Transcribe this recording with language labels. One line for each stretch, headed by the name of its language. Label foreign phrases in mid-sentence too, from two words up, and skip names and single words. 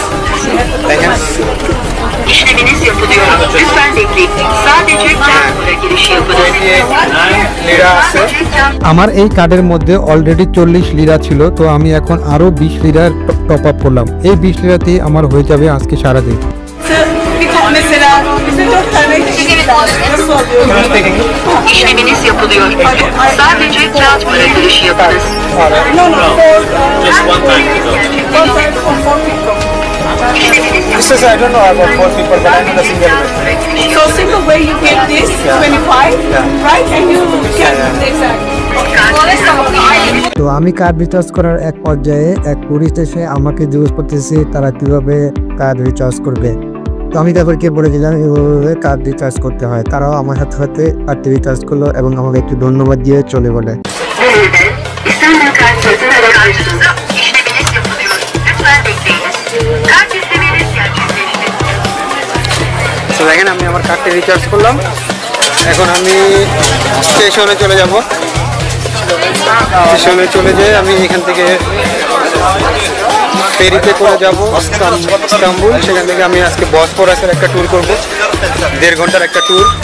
Bangla: দেখেন লিরা আছে আমার এই কার্ডের মধ্যে, অলরেডি 40 লিরা ছিল। তো আমি এখন আরো 20 লিরার
English: top up
Bangla: করলাম। এই 20 লিরাতেই আমার hয়ে যাবে আজকে সারাদিন।
Turkish: Mesela bize 4 tane kişi lazım. Nasıl oluyor? İşleminiz yapılıyor. Sadece kağıt para girişi yapınız.
English: No, for Just one time. one time for 4 people. This is, I don't know about 4 people, but I know the single way. So single way you get this 25, right? And you get exactly.
Bangla: তো আমি কার্ড রিচার্জ করার এক পর্যায়ে এক টুরিস্ট এসে আমাকে জিজ্ঞেস করতেছে তারা কিভাবে কার্ড রিচার্জ করবে। তো আমি তাদেরকে বলে দিলাম এভাবে কার্ড রিচার্জ করতে হয়। তারাও আমার সাথে সাথে কার্ড রিচার্জ করলো এবং আমাকে একটু ধন্যবাদ দিয়ে চলে গেলে।
Turkish: İstanbul kart satın alma karşılığında işleminiz yapılıyor. Lütfen bekleyiniz. Kart istemeniz gerçekleşti.
Bangla: তো দেখেন আমি আমার কার্ডটি রিচার্জ করলাম। এখন আমি স্টেশনে চলে যাব। স্টেশনে চলে যেয়ে আমি এখান থেকে ফেরিতে করে যাব ইস্তাম্বুল। সেখান থেকে আমি আজকে বসফরাসের একটা ট্যুর করব, 1.5 ঘন্টার একটা ট্যুর।